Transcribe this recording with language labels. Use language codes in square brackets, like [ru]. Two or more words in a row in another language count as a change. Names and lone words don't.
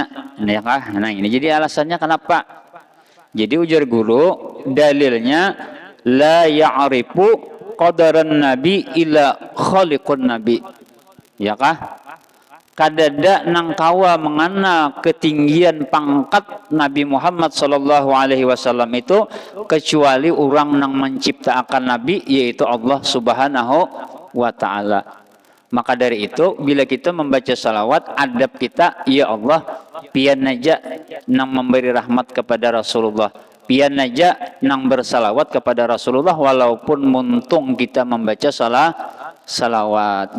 [bjn] Nah ini jadi alasannya kenapa? Jadi ujar guru, dalilnya [ar] لا يعرف قدر النبي إلا خالق النبي. [bjn] Ya kah? Kadada nang kawa mengenal ketinggian pangkat Nabi Muhammad [ar] صلى الله عليه وسلم [bjn] itu kecuali orang nang menciptakan nabi, yaitu Allah [ar] سبحانه وتعالى. [bjn] Maka dari itu bila kita membaca salawat, adab kita, [ar] يا الله, [bjn] pian aja nang memberi rahmat kepada Rasulullah, pian aja nang bersalawat kepada Rasulullah, walaupun muntung kita membaca salawat.